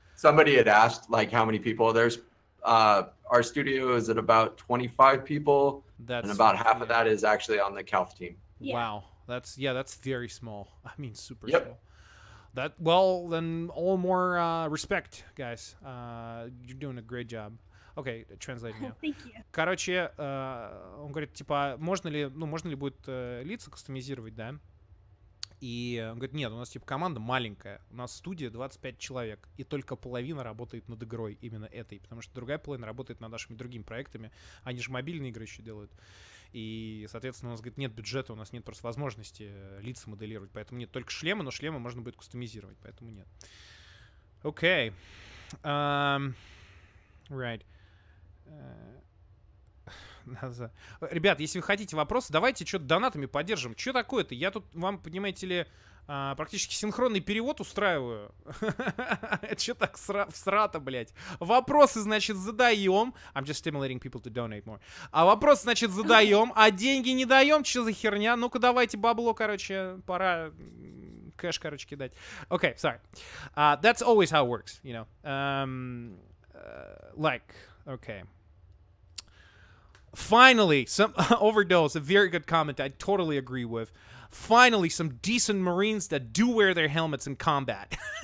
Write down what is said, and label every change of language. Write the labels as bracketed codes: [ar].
[en] Somebody had asked like how many people. There's our studio is at about 25 people, and about half of that is actually on the Calth team. Yeah. Wow, that's very small. I mean, super Yep. small. Then all more respect, guys. You're doing a great job. [ru] Окей, translate меня. Короче, он говорит, типа, можно ли будет лица кастомизировать, да? И он говорит, нет, у нас типа команда маленькая, у нас студия 25 человек, и только половина работает над игрой именно этой, потому что другая половина работает над нашими другими проектами, они же мобильные игры еще делают. И, соответственно, у нас, говорит, нет бюджета, у нас нет просто возможности лица моделировать, поэтому нет только шлемы, но шлемы можно будет кастомизировать, поэтому нет. Окей. [en] Right. [ru] Ребят, если вы хотите вопросы, давайте что-то донатами поддержим. Что такое-то? Я тут вам, понимаете ли, практически синхронный перевод устраиваю. Это что так всрато, блядь? Вопросы, значит, задаем. [en] I'm just stimulating people to donate more. [ru] А вопросы, значит, задаем, а деньги не даем. Что за херня? Ну-ка, давайте бабло, короче, пора кэш, короче, кидать. [en] Okay, sorry. That's always how it works, you know. Okay. Finally, some Overdose, a very good comment I totally agree with. Finally, some decent Marines that do wear their helmets in combat.